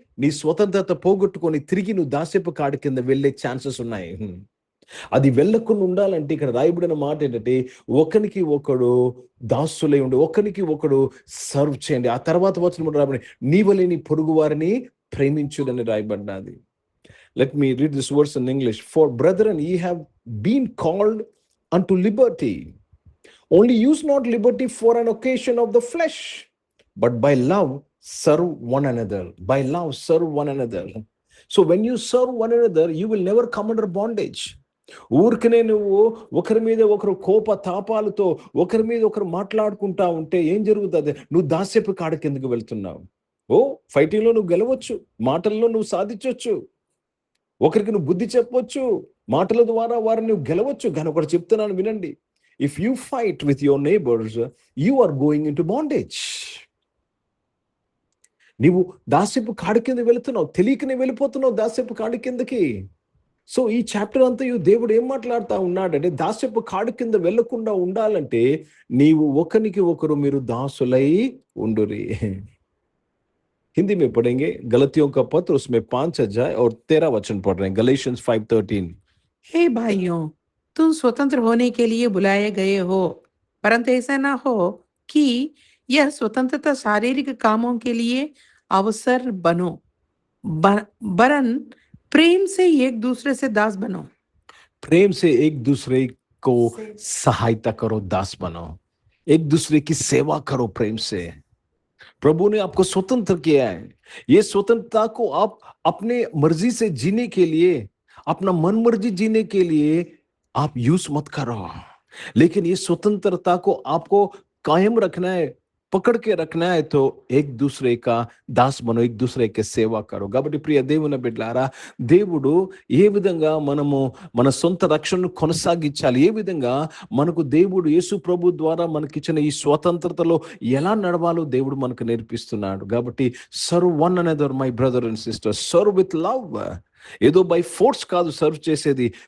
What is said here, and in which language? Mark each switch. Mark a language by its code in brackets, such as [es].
[te] నీ స్వతంత్రత పోగొట్టుకొని తిరిగి నువ్వు దాస్యపు కాడి కింద వెళ్ళే ఛాన్సెస్ ఉన్నాయి. అది వెళ్ళకుండా ఉండాలంటే ఇక్కడ రాయబడిన మాట ఏంటంటే, ఒకరికి ఒకడు దాసులై ఉండి ఒకరికి ఒకడు సర్వ్ చేయండి. ఆ తర్వాత వచ్చిన రాబడి నీవలే నీ పొరుగు వారిని ప్రేమించుడని రాయబడినది. [en] Let me read this words in English. For brethren, ye have been called unto liberty. Only use not liberty for an occasion of the flesh, but by love serve one another. By love serve one another. So when you serve one another, you will never come under bondage. [te] ఊరికనే నువ్వు ఒకరి మీద ఒకరు కోప తాపాలతో ఒకరి మీద ఒకరు మాట్లాడుకుంటా ఉంటే ఏం జరుగుతుంది? నువ్వు దాస్యపు కాడ కిందకు వెళ్తున్నావు. ఫైటింగ్ లో నువ్వు గెలవచ్చు, మాటల్లో నువ్వు సాధించవచ్చు, ఒకరికి నువ్వు బుద్ధి చెప్పవచ్చు, మాటల ద్వారా వారిని నువ్వు గెలవచ్చు. కానీ ఒకటి చెప్తున్నాను వినండి, [en] If you fight with your neighbours, you are going into bondage. [te] నీవు దాస్యపు కాడి కింద వెళుతున్నావు, తెలియకనే వెళ్ళిపోతున్నావు దాస్యపు కాడి కిందకి. సో ఈ చాప్టర్ అంతా దేవుడు ఏం మాట్లాడుతూ ఉన్నాడంటే, దాస్యపు కాడి కింద వెళ్లకుండా ఉండాలంటే నీవు ఒకరికి ఒకరు మీరు దాసులై ఉండురి. [hi] हिंदी में पढ़ेंगे गलतियों का पत्र, उसमें 5 अध्याय और 13 वचन पढ़ रहे हैं. गलेशियंस 5:13. हे भाइयों, तुम स्वतंत्र होने के लिए बुलाए गए हो, परंतु ऐसा ना हो कि यह स्वतंत्रता शारीरिक कामों के लिए अवसर बनो, वरन प्रेम से एक दूसरे से दास बनो. प्रेम से एक दूसरे को सहायता करो, दास बनो. एक दूसरे की सेवा करो प्रेम से. प्रभु ने आपको स्वतंत्र किया है. ये स्वतंत्रता को आप अपने मर्जी से जीने के लिए, अपना मन मर्जी जीने के लिए आप यूज मत करो, लेकिन ये स्वतंत्रता को आपको कायम रखना है, पकड़ के रखना है. तो एक दूसरे का दास बनो, एक दूसरे के సేవ కరో. [te] కాబట్టి ప్రియ దేవుని బిడ్డలారా, దేవుడు ఏ విధంగా మనము మన సొంత రక్షణను కొనసాగించాలి, ఏ విధంగా మనకు దేవుడు యేసు ప్రభు ద్వారా మనకిచ్చిన ఈ స్వతంత్రతలో ఎలా నడవాలో దేవుడు మనకు నేర్పిస్తున్నాడు. కాబట్టి [en] Serve one another my brother and sister, serve with love. [te] ఏదో [en] by force [te] కాదు సర్వ్ చేసేది,